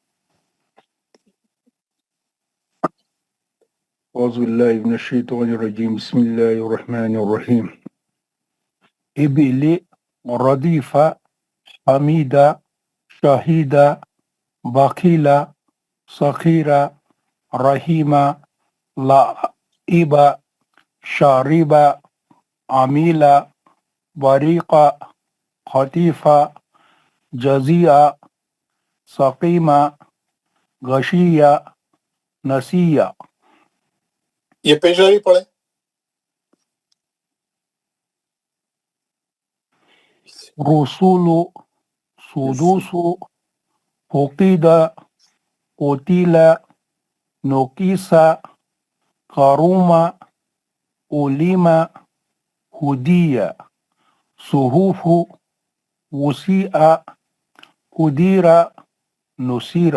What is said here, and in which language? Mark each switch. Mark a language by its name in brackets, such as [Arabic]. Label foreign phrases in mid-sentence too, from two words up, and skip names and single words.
[Arabic] اعوذ باللہ من الشیطان الرجیم بسم اللہ الرحمن الرحیم. ابلی ردیف حمید شہید بخیل سخیر رحیم لعب شارب عمیل بریق خطیف جزیع سقیم غشیہ نسیہ. [Urdu] یہ پیش والی پڑھے. [Arabic] رسول سدوس فقد قتل نقص کرم علم ہدی صحف وسع قدر نصیر.